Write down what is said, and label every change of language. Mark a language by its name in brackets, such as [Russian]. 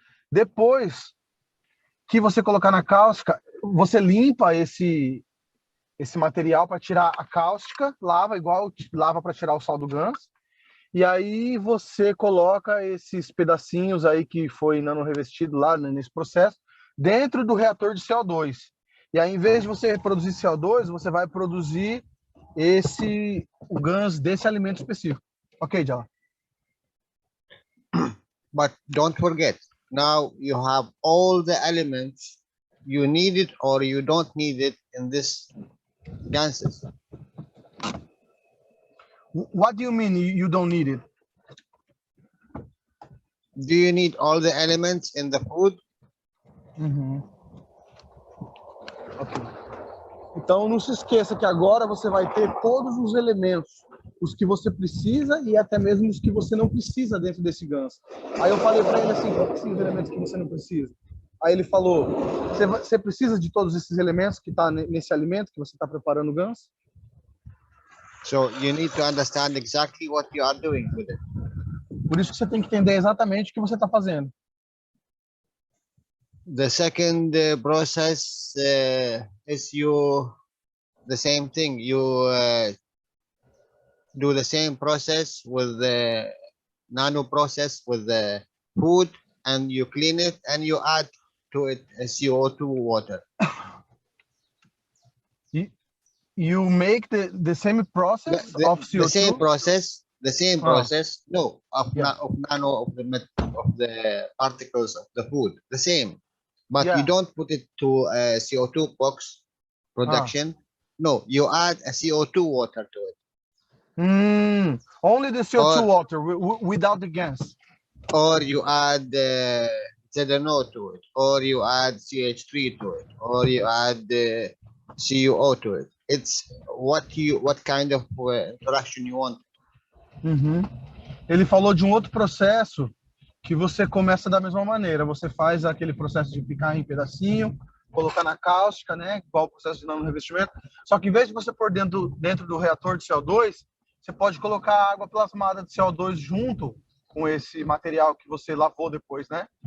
[Portuguese] Depois que você colocar na cáustica, você limpa esse material para tirar a cáustica, lava igual lava para tirar o sal do ganso, e aí você coloca esses pedacinhos aí que foi nano revestido lá nesse processo dentro do reator de CO2. E aí, em vez de você produzir CO2, você vai produzir o ganso desse alimento específico. Ok, Jalal? [English] But don't forget, now you have all the elements you need it or you don't need it in this gases. What do you mean you don't need it? Do you need all the elements in the food? Okay. [Portuguese] Então, não se esqueça que agora você vai ter todos os elementos, os que você precisa e até mesmo os que você não precisa dentro desse ganso. Aí eu falei para ele assim, quais são os elementos que você não precisa? Aí ele falou, você precisa de todos esses elementos que tá nesse alimento que você está preparando o ganso? [English] So you need to understand exactly what you are doing with it. [Portuguese] Por isso que você tem que entender exatamente o que você está fazendo. [English] The second process is the same thing. You do the same process with the nano process with the food, and you clean it and you add to it a CO2 water. You make the same process of CO2? The same process. No, of nano of the particles of the food. The same, but you don't put it to a CO2 box production. No, you add a CO2 water to it. Only the CO2 water without the gas. Or you add ZNO to it, or you add CH3 to it, or you add CuO to it. It's what kind of interaction you want. [Portuguese] Ele falou de um outro processo que você começa da mesma maneira. Você faz aquele processo de picar em pedacinho, colocar na cáustica, né? Igual o processo de nano revestimento. Só que em vez de você pôr dentro do reator de CO2, você pode colocar água plasmada de CO2 junto com esse material que você lavou depois, né?